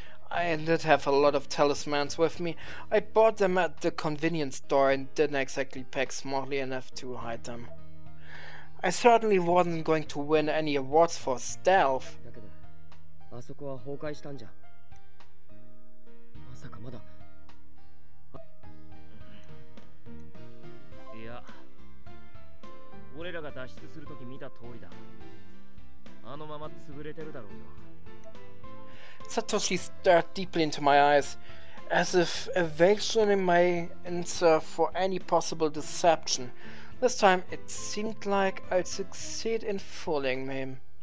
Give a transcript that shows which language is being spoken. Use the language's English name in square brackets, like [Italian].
[English] I did have a lot of talismans with me. I bought them at the convenience store and didn't exactly pack smartly enough to hide them. I certainly wasn't going to win any awards for stealth. [Japanese] だけど、あそこは崩壊したんじゃ。まさかまだ。いや、俺らが脱出するとき見た通りだ。あのまま潰れてるだろうよ。 [English] Satoshi stared deeply into my eyes, as if evaluating my answer for any possible deception. This time it seemed like I'd succeed in fooling him.